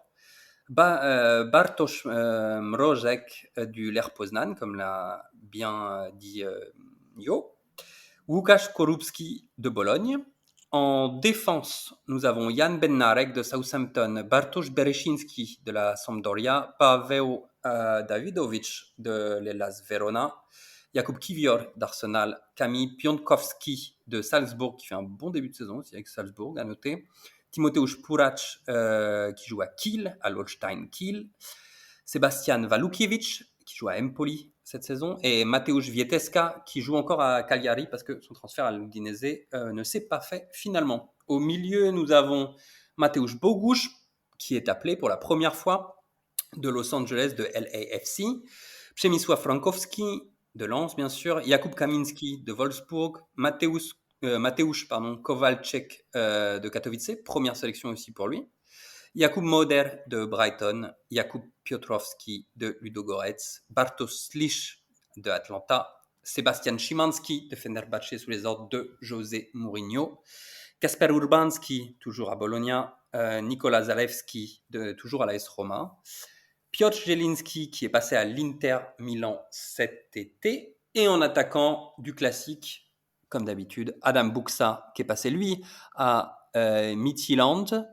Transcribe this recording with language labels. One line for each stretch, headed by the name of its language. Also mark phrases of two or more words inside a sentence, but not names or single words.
French: Bartosz Mrożek du Lech Poznan, comme l'a bien dit Yo. Łukasz Korupski de Bologne. En défense, nous avons Jan Bednarek de Southampton, Bartosz Bereszyński de la Sampdoria, Paweł Dawidowicz de l'Hellas Verona, Jakub Kiwior d'Arsenal, Kamil Piątkowski de Salzbourg, qui fait un bon début de saison aussi avec Salzbourg, à noter, Timoteusz Purac qui joue à Kiel, à l'Holstein Kiel, Sebastian Walukiewicz qui joue à Empoli cette saison, et Mateusz Wieteska, qui joue encore à Cagliari parce que son transfert à l'Udinese ne s'est pas fait finalement. Au milieu, nous avons Mateusz Bogusz, qui est appelé pour la première fois de Los Angeles, de LAFC, Przemysław Frankowski, de Lens, bien sûr, Jakub Kaminski, de Wolfsburg, Mateusz Kowalczyk, de Katowice, première sélection aussi pour lui, Jakub Moder, de Brighton, Jakub Piotrowski, de Ludogorets, Bartosz Slisz, de Atlanta, Sebastian Szymanski, de Fenerbahçe, sous les ordres de José Mourinho, Kasper Urbanski, toujours à Bologna, Nikola Zalewski, toujours à l'AS Roma, Piotr Zielinski, qui est passé à l'Inter Milan cet été, et en attaquant du classique, comme d'habitude, Adam Buksa, qui est passé lui à Midtjylland.